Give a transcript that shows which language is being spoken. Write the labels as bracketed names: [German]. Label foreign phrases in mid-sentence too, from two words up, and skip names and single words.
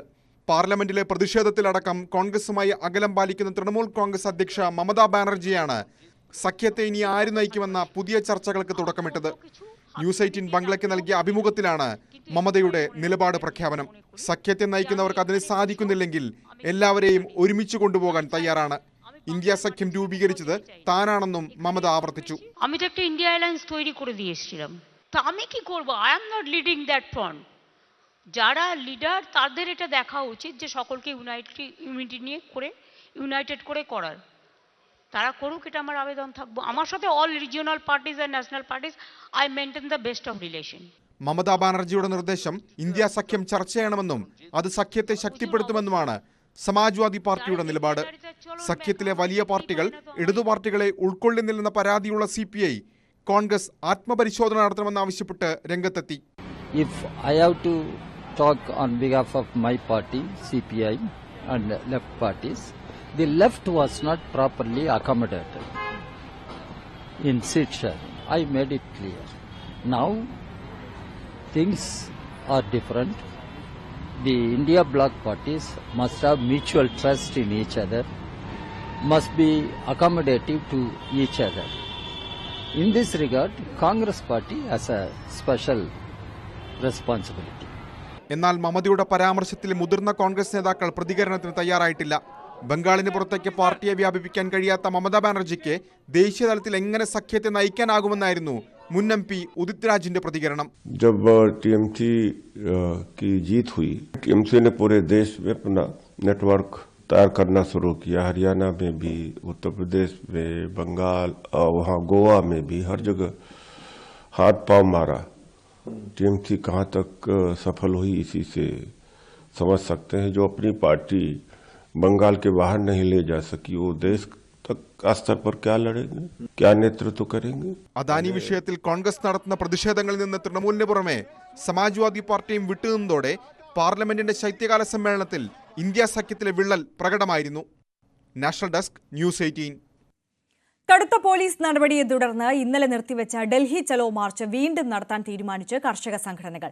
[Malayalam] പാർലമെന്റിലെ പ്രതിഷേധത്തിലടക്കം കോൺഗ്രസുമായി അകലം പാലിക്കുന്ന തൃണമൂൽ കോൺഗ്രസ് അധ്യക്ഷ മമതാ ബാനർജിയാണ് സഖ്യത്തെ ഇനി ആര് നയിക്കുമെന്ന പുതിയ ചർച്ചകൾക്ക് തുടക്കമിട്ടത്. ന്യൂസ് 18 ബംഗ്ലയ്ക്ക് നൽകിയ അഭിമുഖത്തിലാണ് മമതയുടെ നിലപാട് പ്രഖ്യാപനം. സഖ്യത്തെ നയിക്കുന്നവർക്ക് അതിന് സാധിക്കുന്നില്ലെങ്കിൽ എല്ലാവരെയും ഒരുമിച്ച് കൊണ്ടുപോകാൻ തയ്യാറാണ്. ഇന്ത്യ സഖ്യം രൂപീകരിച്ചത് താനാണെന്നും മമത ആവർത്തിച്ചു. [Bangla] আমি তো একটা ইন্ডিয়া অ্যালায়েন্স তৈরি করে দিয়েছিলাম, তো আমি কি করব? [English] I am not leading that front. [Bangla] যারা লিডার তাদের এটা দেখা উচিত যে সকলকে ইউনিটি নিয়ে করে ইউনাইটেড করে করার, তারা করুক, এটা আমার আবেদন থাকবো। আমার সাথে [English] all regional parties আর national parties I maintain the best of relation. [Malayalam] മമതാ ബാനർജിയുടെ നിർദ്ദേശം ഇന്ത്യ സഖ്യം ചർച്ച ചെയ്യണമെന്നും അത് സഖ്യത്തെ ശക്തിപ്പെടുത്തുമെന്നുമാണ് സമാജ്വാദി പാർട്ടിയുടെ നിലപാട്. സഖ്യത്തിലെ വലിയ പാർട്ടികൾ ഇടതു പാർട്ടികളെ ഉൾക്കൊള്ളുന്നില്ലെന്ന പരാതിയുള്ള CPI കോൺഗ്രസ് ആത്മപരിശോധന നടത്തണമെന്നാവശ്യപ്പെട്ട് രംഗത്തെത്തി. [English] If I have to talk on behalf of my party, CPI, and left parties. The left was not properly accommodated in seat sharing. I made it clear. Now, things are different. The India bloc parties must have mutual trust in each other, must be accommodative to each other. In this regard, Congress party has a special responsibility. [Malayalam] എന്നാൽ മമതയുടെ പരാമർശത്തിൽ മുതിർന്ന കോൺഗ്രസ് നേതാക്കൾ പ്രതികരണത്തിന് തയ്യാറായിട്ടില്ല. ബംഗാളിന് പുറത്തേക്ക് പാർട്ടിയെ വ്യാപിപ്പിക്കാൻ കഴിയാത്ത മമതാ ബാനർജിക്ക് ദേശീയ തലത്തിൽ എങ്ങനെ സഖ്യത്തെ നയിക്കാനാകുമെന്നായിരുന്നു മുൻ MP ഉദിത് രാജിന്റെ പ്രതികരണം. [Hindi] जब टीएमसी की जीत हुई, टीएमसी ने पूरे देश में अपना नेटवर्क तैयार करना शुरू किया. हरियाणा में भी, उत्तर प्रदेश में, बंगाल और वहाँ गोवा में भी हर जगह हाथ पांव मारा. टीएमसी कहाँ तक सफल हुई इसी से समझ सकते हैं. जो अपनी पार्टी बंगाल के बाहर नहीं ले जा सकी, वो देश तक स्तर पर क्या लड़ेंगे, क्या नेतृत्व करेंगे. [Malayalam] അദാനി വിഷയത്തിൽ കോൺഗ്രസ് നടത്തുന്ന പ്രതിഷേധങ്ങളിൽ നിന്ന് തൃണമൂലിന് പുറമെ സമാജ്വാദി പാർട്ടിയും വിട്ടുനിന്നതോടെ പാർലമെന്റിന്റെ ശൈത്യകാല സമ്മേളനത്തിൽ ഇന്ത്യ സഖ്യത്തിലെ വിള്ളൽ പ്രകടമായിരുന്നു. നാഷണൽ ഡെസ്ക്, ന്യൂസ് 18. കടുത്ത പോലീസ് നടപടിയെ തുടർന്ന് ഇന്നലെ നിർത്തിവെച്ച ഡൽഹി ചലോ മാർച്ച് വീണ്ടും നടത്താൻ തീരുമാനിച്ച് കർഷക സംഘടനകൾ.